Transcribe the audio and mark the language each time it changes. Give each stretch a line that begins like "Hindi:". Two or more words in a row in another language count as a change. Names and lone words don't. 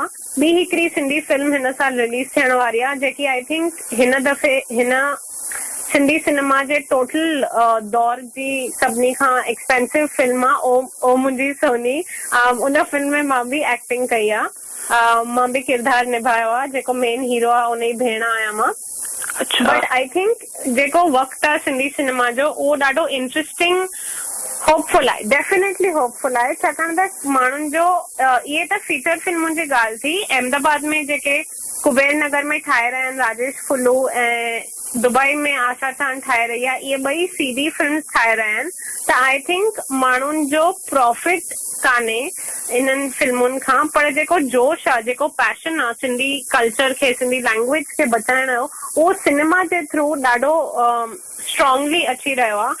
Sindhi: ॿी हिकिड़ी सिंधी फिल्म हिन साल रिलीज थियण वारी आहे जेकी
English: I think
Sindhi: हिन दफ़े हिन सिंधी सिनेमा जे टोटल दौर जी सभिनी खां एक्सपेंसिव फिल्म आहे, ओ मुंहिंजी सोनी। उन फिल्म में मां बि एक्टिंग कई आहे, मां बि किरदार निभायो आहे, जेको मेन हीरो आहे उन जी भेण आहियां मां।
English: but I think
Sindhi: जेको वक़्तु आहे सिंधी सिनेमा जो उहो ॾाढो
English: interesting hopeful
Sindhi: आहे,
English: definitely hopeful
Sindhi: आहे। छाकाणि त माण्हुनि जो इहे त फीचर फिल्मुनि जी ॻाल्हि थी। अहमदाबाद में जेके कुबेर नगर में ठाहे रहिया आहिनि राजेश फुल्लू ऐं दुबई में आशा चांद ठाहे रही आहे, इहे ॿई
English: CD film
Sindhi: ठाहे रहिया आहिनि। त
English: I think
Sindhi: माण्हुनि जो प्रॉफिट कान्हे इन्हनि फिल्मुनि खां, पर जेको जोश आहे, जेको पैशन आहे
English: Sindhi culture
Sindhi: खे,
English: Sindhi language
Sindhi: खे बचाइण जो, उहो सिनेमा जे थ्रू ॾाढो स्ट्रॉन्गली अची रहियो आहे।